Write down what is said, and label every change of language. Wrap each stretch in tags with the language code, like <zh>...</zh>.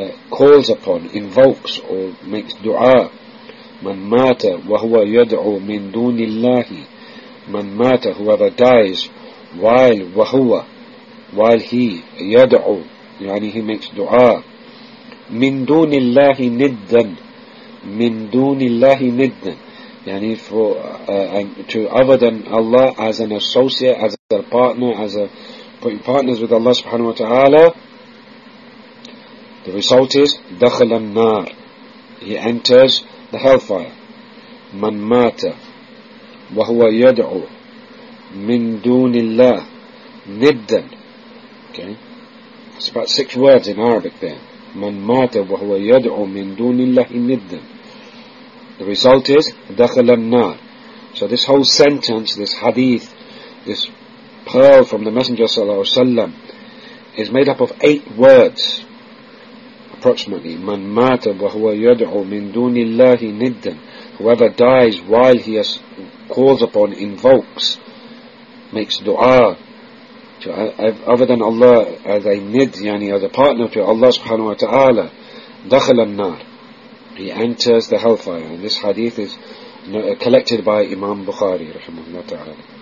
<en>calls upon, invokes or makes dua,</en> <ar>man mata wa huwa yad'u min dunillahi,</ar> <en>man mata, whoever dies, while he yad'u, yani he makes dua,</en> <ar>min dunillahi niddan,</ar> <en>yani to other than Allah as an associate, as a partner, as a putting partners with Allah subhanahu wa ta'ala, The result is</en> <ar>دخل النار.</ar> <en>He enters the hellfire.</en> <ar>من مات وهو يدعو من دون الله ندا.</ar> <en>Okay, it's about six words in Arabic there.</en> <ar>من مات وهو يدعو من دون الله ندا.</ar> <en>The result is</en> <ar>دخل النار.</ar> <en>So this whole sentence, this hadith, this pearl from the Messenger sallallahu alaihi wasallam, is made up of eight words, approximately.</en> <ar>من مات وهو يدعو من دون الله ندا.</ar> <en>Whoever dies while he has calls upon, invokes, makes du'a to other than Allah as a nid, yani as a partner to Allah subhanahu wa ta'ala,</en> <ar>دخل النار.</ar> <en>He enters the hellfire. And this hadith is collected by Imam Bukhari rahimahullah ta'ala.</en>